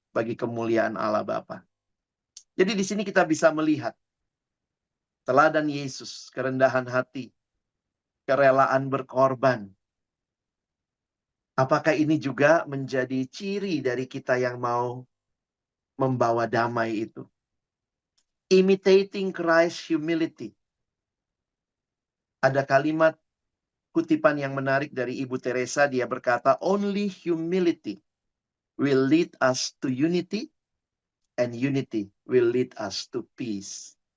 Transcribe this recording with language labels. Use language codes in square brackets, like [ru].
[id] Bagi kemuliaan Allah Bapa. Jadi di sini kita bisa melihat teladan Yesus, kerendahan hati, kerelaan berkorban. Apakah ini juga menjadi ciri dari kita yang mau membawa damai itu? [en] Imitating Christ's humility. [id] Ada kalimat kutipan yang menarik dari Ibu Teresa. Dia berkata, [en] only humility will lead us to unity, and unity will lead us to peace.